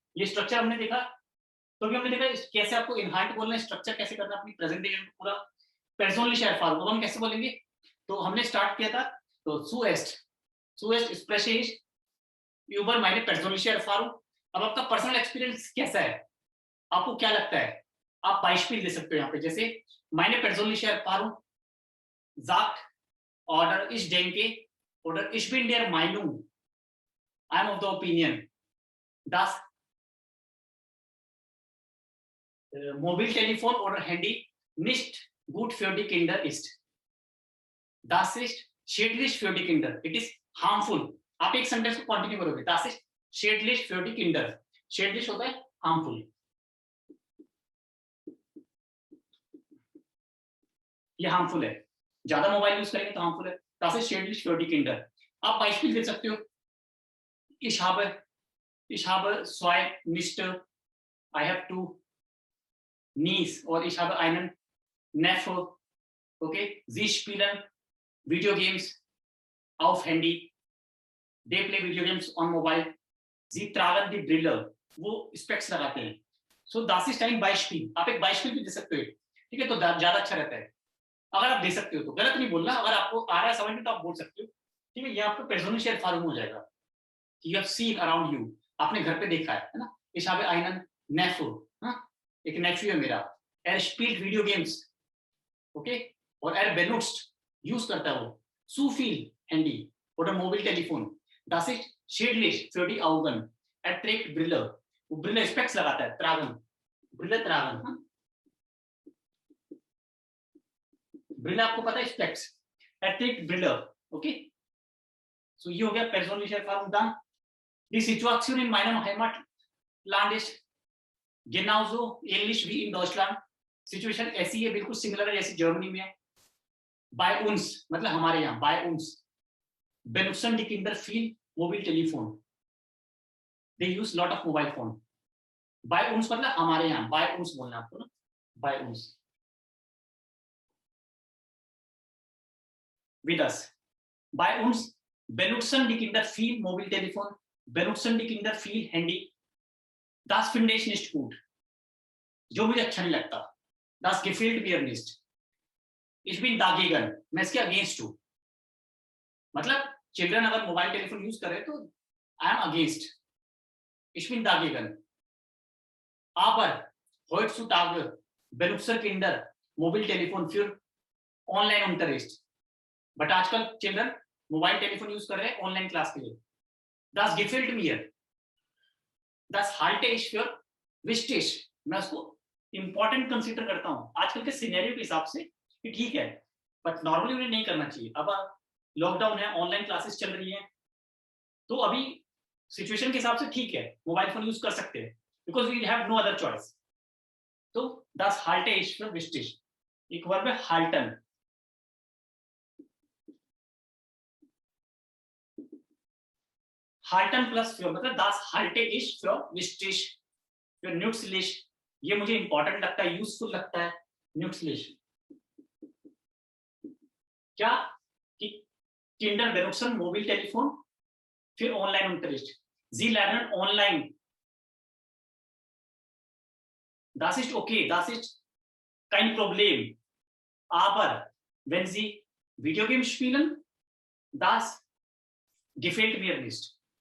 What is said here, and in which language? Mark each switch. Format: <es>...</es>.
<hi>ये स्ट्रक्चर हमने देखा, तो अभी हमने देखा कैसे आपको इनहार्ट बोलना है, स्ट्रक्चर कैसे करना है अपनी प्रेजेंटेशन को पूरा। पर्सनलिश एरफारूक, अब हम कैसे बोलेंगे? तो हमने स्टार्ट किया था, तो</hi> <de>सुएस्ट स्प्रेशे इश यूबर माइने पर्सनलिश एरफारूक।</de> <hi>अब आपका पर्सनल एक्सपीरियंस कैसा है, आपको क्या लगता है? आप बाइस्पिल दे सकते हो यहाँ पे, जैसे माइने पर्सनलिश एरफारूक</hi> <de>sagt oder ich denke oder ich bin der Meinung,</de> <en>I am of the opinion,</en> <de>dass Mobiltelefon oder Handy nicht gut für die Kinder ist. Das ist schädlich für die Kinder.</de> <en>It is harmful.</en> <hi>आप एक sentence को continue करोगे,</hi> <de>das ist schädlich für die Kinder.</de> <hi>schädlich होता है harmful, ये harmful है, ज्यादा mobile use करेंगे तो harmful है।</hi> <de>das ist schädlich für die Kinder।</de> <hi>आप बाइस्पिल दे सकते हो,</hi> <de>ich habe zwei Nichte,</de> <en>I have two niece,</en> <de>और ich habe einen Neffe, okay, sie spielen video games auf Handy,</de> <en>they play video games on mobile,</en> <de>sie tragen die Brille,</de> <hi>वो specs लगाते हैं।</hi> <de>so das ist ein Beispiel,</de> <hi>आप एक बाइस्पिल भी दे सकते हो, ठीक है, तो ज्यादा अच्छा रहता है अगर आप दे सकते हो, तो गलत नहीं बोलना, अगर आपको आ रहा है समझ में तो आप बोल सकते हो, ठीक है। ये आपको पर्सनलिश एरफारूक हो जाएगा,</hi> <en>you have seen around you,</en> <hi>आपने घर पे देखा है ना।</hi> <de>ich habe einen Neffe,</de> <hi>एक नेफ्यू है मेरा,</hi> <de>er spielt video games, okay, और er benutzt</de> <hi>यूज करता है वो</hi> <de>zu viel Handy oder Mobiltelefon, das ist Schädlich für die Augen. Er trägt Brille.</de> <hi>वो Brille स्पेक्स लगाता है, tragen.</hi> <de>Brille tragen. हाँ?</de> <hi>Brille आपको पता है specs.</hi> <de>Er trägt Brille. Okay? So</de> <hi>ये हो गया</hi> <de>persönliche Erfahrung dann. Die Situation in meinem Heimatland ist genauso ähnlich wie in Deutschland.</de> <hi>Situation ऐसी है, बिल्कुल सिमिलर है जैसे जर्मनी में है.</hi> <de>Bei uns</de> <hi>मतलब हमारे यहाँ,</hi> <de>bei uns benutzen die Kinder viel Mobiltelefon.</de> <en>They use lot of mobile phone.</en> <hi>Bei uns मतलब हमारे यहाँ, bei uns बोलना आपको ना, bei uns.</hi> <en>With us.</en> <de>Bei uns benutzen die Kinder viel Mobiltelefon, benutzen die Kinder viel Handy. Das finde ich nicht gut.</de> <hi>जो मुझे अच्छा नहीं लगता.</hi> <de>Das gefällt mir nicht. Ich bin dagegen.</de> <hi>मैं इसके अगेंस्ट हूँ. मतलब चिल्ड्रन अगर मोबाइल टेलीफोन यूज करे तो I am against.</hi> <de>Ich bin dagegen. Aber heutzutage benutzen Kinder Mobiltelefon für Online-Unterricht.</de> <hi>But आजकल चिल्ड्रन मोबाइल टेलीफोन यूज कर रहे हैं ऑनलाइन क्लास के लिए.</hi> <de>Das gefällt mir. Das halte ich für wichtig.</de> <hi>मैं उसको इंपॉर्टेंट कंसीडर करता हूँ आजकल के सिनेरियो के हिसाब से कि ठीक है, बट नॉर्मली उन्हें नहीं करना चाहिए. अब लॉकडाउन है, ऑनलाइन क्लासेस चल रही हैं, तो अभी सिचुएशन के हिसाब से ठीक है, मोबाइल फोन यूज कर सकते हैं,</hi> <en>Because we have no other choice.</en> <de>तो das halte ich für wichtig.</de> <hi>एक वर्ब है halten.</hi> <de>halten प्लस für मतलब das halte ich für wichtig.</de> <hi>für nützlich ये मुझे इंपॉर्टेंट लगता है, यूजफुल लगता है.</hi> <de>nützlich क्या कि Kinder benutzen Mobiltelefon für Online-Unterricht. Sie lernen online. Das ist okay, das ist kein Problem. Aber wenn sie Videogames spielen, das gefällt mir nicht.</de>